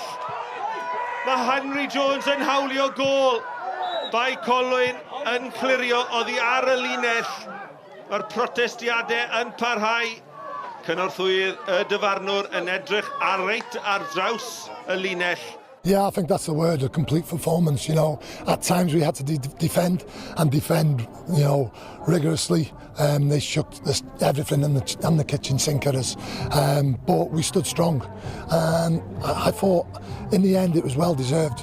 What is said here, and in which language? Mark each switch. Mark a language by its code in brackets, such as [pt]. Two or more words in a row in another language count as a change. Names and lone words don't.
[cy] Mae Henry Jones yn hawlio gol. Bae Colwyn yn clirio. Oedd hi ar y linell. Mae'r protestiadau yn parhau. Cynorthwydd y dyfarnwr yn edrych ar draws y linell. [en] Yeah, I think that's the word, a complete performance, you know. At times we had to defend, you know, rigorously. They shook everything in the kitchen sink at us. But we stood strong. And I thought, in the end, it was well deserved.